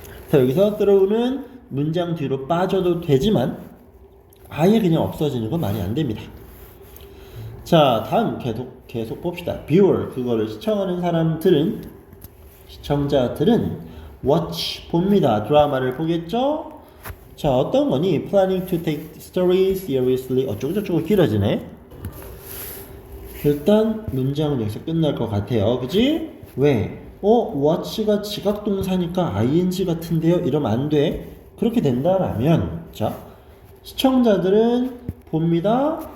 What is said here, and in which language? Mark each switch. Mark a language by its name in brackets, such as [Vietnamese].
[Korean] 자, 여기서 through는 문장 뒤로 빠져도 되지만 아예 그냥 없어지는 건 말이 안 됩니다. 자, 다음 계속 봅시다. viewer, 그거를 시청하는 시청자들은 watch, 봅니다. 드라마를 보겠죠? 자, 어떤 거니? [English] planning to take story seriously. [Korean] 어쩌고저쩌고 길어지네. 일단 문장은 여기서 끝날 것 같아요. 그지? 왜? watch가 지각동사니까 ing 같은데요? 이러면 안 돼. 그렇게 된다라면, 자, 시청자들은 봅니다.